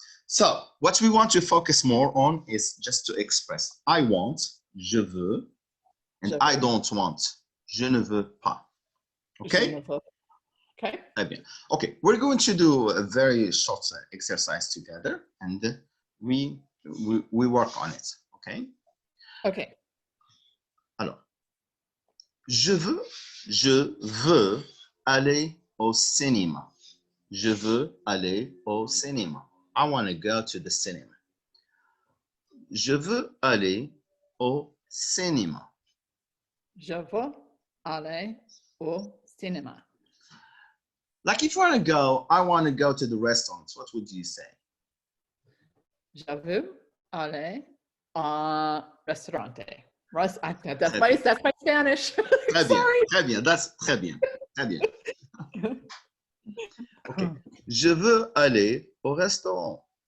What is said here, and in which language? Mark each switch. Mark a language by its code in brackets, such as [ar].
[en] So what we want to focus more on is just to express I want, [fr] je veux, [en] and I don't want, [fr] je ne veux pas. [en] Okay? Okay. [fr] Très bien. [en] Okay, we're going to do a very short exercise together and we work on it. Okay? Okay. [fr] Alors, je veux aller au cinéma. Je veux aller au cinéma. [en] I want to go to the cinema. [fr] Je veux aller au cinéma. Je veux aller au cinéma. [en] Like if you want to go, I want to go to the restaurants. What would you say? [fr] Je veux aller au restaurant. [en] That's [fr] Très [en] my, [fr] bien. [en] that's my Spanish. [fr] Très bien. [en] Sorry. [fr] Très bien. That's très bien. Très bien. OK. Je veux aller au restaurant.